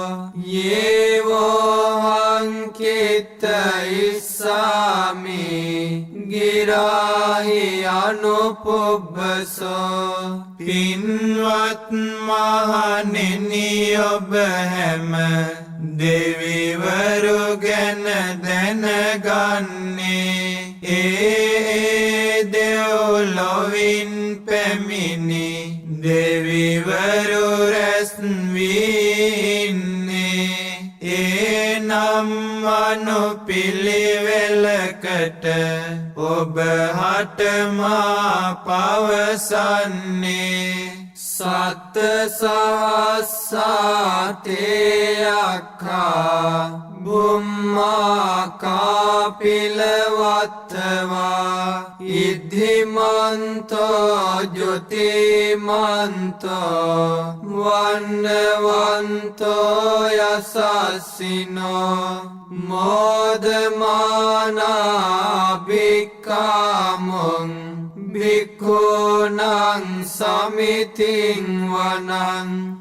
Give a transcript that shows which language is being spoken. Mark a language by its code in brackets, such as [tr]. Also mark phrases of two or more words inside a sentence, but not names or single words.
[pi] යේවෝ හංකිත ඉස්සාමි ගිරාහි අනුපුබ්බසෝ [si] පින්වත් මහණෙනි ඔබ හැම දෙවිවරු ගැන දැනගන්නේ ඒ දෙව්ලොවින් පැමිණි දෙවිවරු රැස් වී ඉන්නේ ඒ යම් අනුපිළිවෙලකට ඔබ හටමා පවසන්නේ [pi] සත්ත සහස්සාතේයක්ඛා බුම්මාකා පිලවත්තවා ඉද්ධිමන්තෝ ජොතිමන්තෝ වන්නවන්තෝ යසස්සිනෝ මෝදමානා භික්ඛාමුං භික්ඛූනං සමිතින් වනං